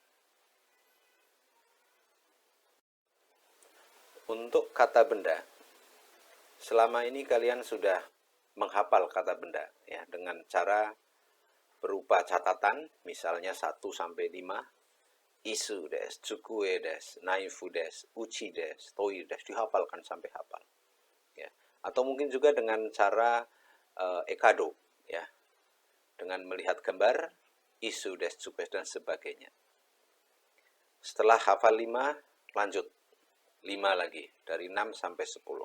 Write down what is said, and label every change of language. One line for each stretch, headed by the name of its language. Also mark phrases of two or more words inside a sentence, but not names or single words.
Indonesian: Untuk kata benda, selama ini kalian sudah menghafal kata benda ya dengan cara berupa catatan, misalnya 1-5,
Japanese: 椅子です、机です、ナイフです、家です、といです,
Indonesian: dihafalkan sampai hafal. Ya. Atau mungkin juga dengan cara ekado, ya, dengan melihat gambar,
Japanese: 椅子です、机
Indonesian: dan sebagainya. Setelah hafal 5, lanjut 5 lagi, dari 6 sampai 10.